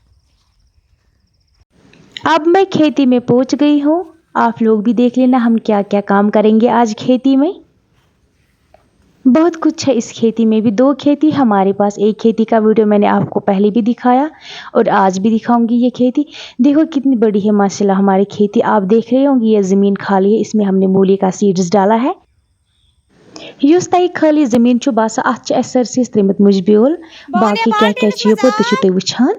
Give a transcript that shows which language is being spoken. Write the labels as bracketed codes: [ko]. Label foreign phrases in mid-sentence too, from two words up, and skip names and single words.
[hi] अब मैं खेती में पहुंच गई हूँ, आप लोग भी देख लेना हम क्या क्या काम करेंगे आज खेती में। बहुत कुछ है इस खेती में भी, दो खेती हमारे पास। एक खेती का वीडियो मैंने आपको पहले भी दिखाया और आज भी दिखाऊंगी। ये खेती देखो कितनी बड़ी है माशाल्लाह हमारी खेती। आप देख रहे होंगे ये ज़मीन खाली है, इसमें हमने मूली का सीड्स डाला है। [ks] युस तय खाली ज़मीन छु बासा अत सरसी त्रिमत मुझ ब्योल, [hi] बाकी क्या क्या [ks] यपर तुम वुछान।